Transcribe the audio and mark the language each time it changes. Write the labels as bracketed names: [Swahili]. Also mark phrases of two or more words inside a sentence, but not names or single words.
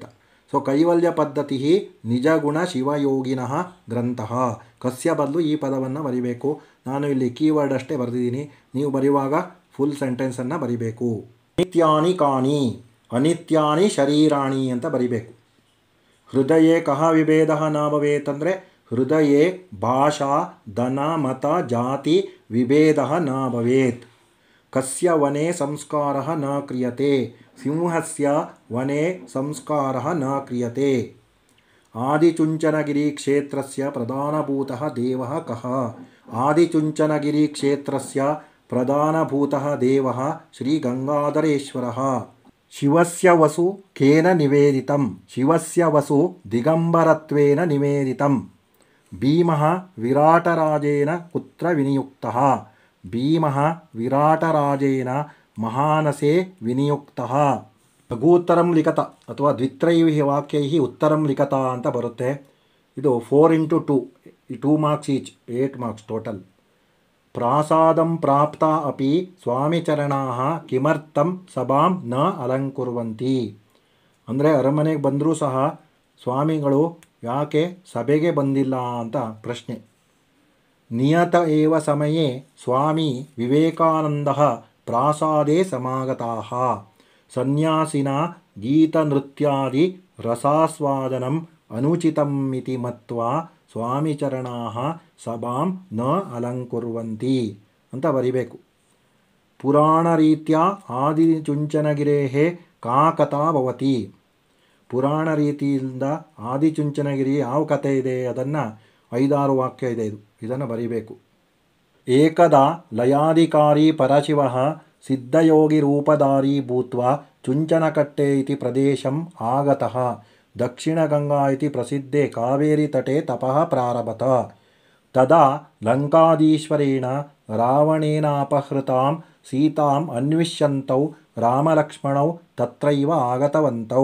[Sanskrit] ಸೊ ಕೈವಲ್ಯ ಪದ್ಧತಿ ನಿಜಗುಣ ಶಿವಯೋಗಿನಃ ಗ್ರಂಥಃ. [Kannada] ಕಸ್ಯ ಬದಲು ಈ ಪದವನ್ನು ಬರಿಬೇಕು. ನಾನು ಇಲ್ಲಿ ಕೀವರ್ಡ್ ಅಷ್ಟೇ ಬರೆದಿದ್ದೀನಿ. ನೀವು ಬರೆಯುವಾಗ [English] full sentence [Kannada] ಬರಿಬೇಕು. [Sanskrit] ನಿತ್ಯಾನಿ ಕಾನಿ, ಅನಿತ್ಯಾನಿ ಶರೀರಾಣಿ [Kannada] ಅಂತ ಬರಿಬೇಕು. [Sanskrit] ಹೃದಯೇ ಕಹ ವಿಭೇದ ನ ಭವೇತ್ ಅಂದರೆ ಹೃದಯೇ ಭಾಷಾ ಧನ ಮತ ಜಾತಿ ವಿಭೇದ ನ ಭವೇತ್. ಕಸ್ಯ ವನೆ ಸಂಸ್ಕಾರ ನ ಕ್ರಿಯತೆ. ಸಿಂಹಸ್ಯ ವನೆ ಸಂಸ್ಕಾರ ನ ಕ್ರಿಯತೆ. ಆದಿಚುಂಚನಗಿರಿ ಕ್ಷೇತ್ರಸ್ಯ ಪ್ರಧಾನಭೂತಃ ದೇವಃ ಕಃ. ಆದಿಚುಂಚನಗಿರಿ ಕ್ಷೇತ್ರಸ್ಯ ಪ್ರಧಾನಭೂತಃ ದೇವಃ ಶ್ರೀ ಗಂಗಾಧರೇಶ್ವರಃ. ಶಿವಸ್ಯ ವಸು ಕೇನ ನಿವೇದಿತಂ. ಶಿವಸ್ಯ ವಸು ದಿಗಂಬರತ್ವೇನ ನಿವೇದಿತಂ. ಭೀಮಃ ವಿರಾಟರಾಜೇನ ಕುತ್ರ ವಿನಿಯುಕ್ತಃ. ಭೀಮಃ ವಿರಾಟರಾಜೇನ ಮಹಾನಸೆ ವಿನಿಯುಕ್ತಃ. ಲಘೂತ್ತರಂ ಲಿಖತ ಅಥವಾ ದ್ವಿತ್ರೈಃ ವಾಕ್ಯೈಃ ಉತ್ತರಂ ಲಿಖತ [Kannada] ಅಂತ ಬರುತ್ತೆ. [English] ಇದು 4x2 2 marks each, 8 marks total. [Sanskrit] ಪ್ರಾಸಾದಂ ಪ್ರಾಪ್ತ ಅಪಿ ಸ್ವಾಮಿಚರಣಾಃ ಕಿಮರ್ಥಂ ಸಭಾಂ ನ ಅಲಂಕುರ್ವಂತಿ. [Kannada] ಅಂದರೆ ಅರಮನೆಗೆ ಬಂದರೂ ಸಹ ಸ್ವಾಮಿಗಳು ಯಾಕೆ ಸಭೆಗೆ ಬಂದಿಲ್ಲ ಅಂತ ಪ್ರಶ್ನೆ. [Sanskrit] ನಿಯತ ಏವ ಸಮಯೇ ಸ್ವಾಮಿ ವಿವೇಕಾನಂದಃ ಪ್ರಾಸಾದೇ ಸಮಾಗತಾಃ. ಸನ್ಯಾಸಿನ ಗೀತನೃತ್ಯಾದಿ ರಸಾಸ್ವಾದನಂ ಅನುಚಿತಂ ಇತಿ ಮತ್ವಾ ಸ್ವಾಮಿಚರಣಾಃ ಸಭಾಂ ನ ಅಲಂಕುರ್ವಂತಿ [Kannada] ಅಂತ ಬರಿಬೇಕು. [Sanskrit] ಪುರಾಣ ರೀತ್ಯ ಆದಿಚುಂಚನಗಿರೇಃ ಕಾ ಕಥಾ ಭವತಿ. [Kannada] ಪುರಾಣ ರೀತಿಯಿಂದ ಆದಿಚುಂಚನಗಿರಿ ಯಾವ ಕಥೆ ಇದೆ ಅದನ್ನು 5-6 ವಾಕ್ಯ ಇದೆ, ಇದನ್ನು ಬರಿಬೇಕು. [Sanskrit] ಏಕದಾ ಲಯಾಧಿಕಾರಿ ಪರಶಿವಃ ಸಿದ್ಧಯೋಗಿರೂಪಧಾರಿ ಭೂತ್ವಾ ಚುಂಚನಕಟ್ಟೆ ಇತಿ ಪ್ರದೇಶಂ ಆಗತಃ ದಕ್ಷಿಣಗಂಗಾ ಇತಿ ಪ್ರಸಿದ್ಧೆ ಕಾವೇರಿತಟೆ ತಪಃ ಪ್ರಾರಭತ. ತದಾ ಲಂಕಾಧೀಶ್ವರೇಣ ರಾವಣೇನಾಪಹೃತಾಂ ಸೀತಾಂ ಅನ್ವಿಷ್ಯಂತೌ ರಾಮಲಕ್ಷ್ಮಣೌ ತತ್ರೈವ ಆಗತವಂತೌ.